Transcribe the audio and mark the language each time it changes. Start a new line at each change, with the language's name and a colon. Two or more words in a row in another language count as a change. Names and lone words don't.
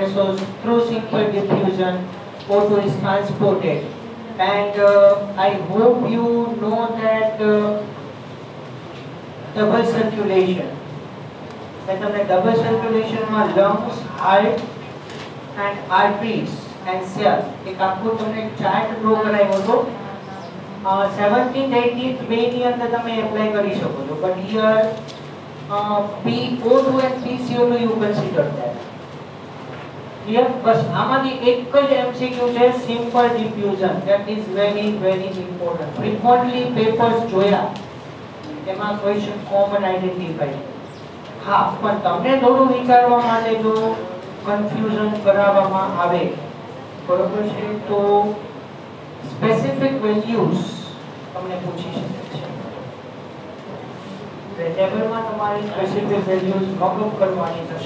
English: So through simple diffusion, O2 is transported. And I hope you know that double circulation. That double circulation
Gujarati: માં lungs,
English: heart and arteries and cell.
Gujarati: એક આખું તમને
English: chart draw
Gujarati: કરાવ્યો હતો. 17th 18th May ની અંદર તમે એપ્લાય કરી શકો છો.
English: But here PO2 and PCO2 you consider that. Clear?
Gujarati: બસ આમાંથી એક જ MCQ છે,
English: simple diffusion. That is very very important. Frequently papers
Gujarati: જોયા એમાં
English: question common identify.
Gujarati: હા, પણ તમને થોડું વિચારવા માટે જો કન્ફ્યુઝન કરાવવામાં આવે, બરોબર છે, તો
English: specific values
Gujarati: તમને પૂછી શકે છે. ટેબલમાં તમારી
English: specific values note up
Gujarati: કરવાની થશે.